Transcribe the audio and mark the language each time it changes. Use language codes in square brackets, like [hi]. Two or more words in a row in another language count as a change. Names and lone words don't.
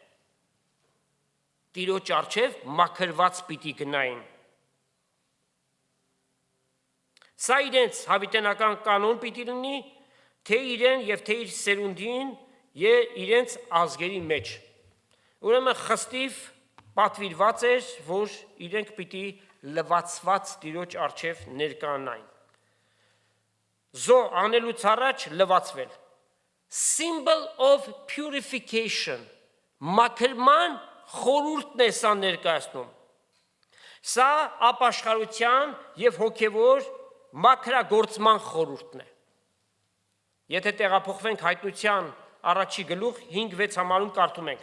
[hy] Տիրոջ առջև մաքրված պիտի գնային։ Սա իրենց հավիտենական կանոն պիտի լինի, թե իրեն և թե իր սերունդին և իրենց ազգերի մեջ։ Ուրեմն խստիվ պատվիրված էր, որ իրենք պիտի լվացված Տիրոջ առջև ներկայանային։ Զոհ անելուց առաջ լվացվել։ [en] Symbol of purification, [hy] մաքրման խորհուրդն է սա ներկայացնում։ Սա ապաշխարության և հոգևոր մաքրագործման խորհուրդն է։ Եթե տեղափոխվենք Հայտնության առաջի գլուխ 5-6 համարում կարդում ենք.